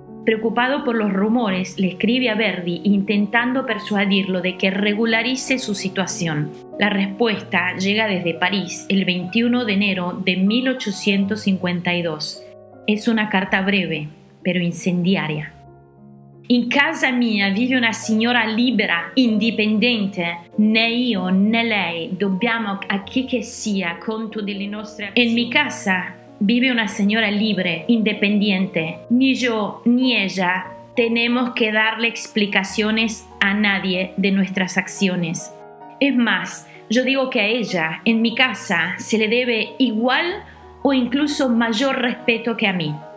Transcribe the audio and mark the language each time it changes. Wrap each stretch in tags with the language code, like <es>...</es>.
<es>Preocupado por los rumores, le escribe a Verdi intentando persuadirlo de que regularice su situación. La respuesta llega desde París el 21 de enero de 1852. Es una carta breve, pero incendiaria.</es> <it>In casa mia vive una signora libera, indipendente. Né io né lei dobbiamo a chi che sia conto delle nostre azioni.</it> <es>En mi casa vive una señora libre, independiente. Ni yo ni ella tenemos que darle explicaciones a nadie de nuestras acciones. Es más, yo digo que a ella, en mi casa, se le debe igual o incluso mayor respeto que a mí.</es>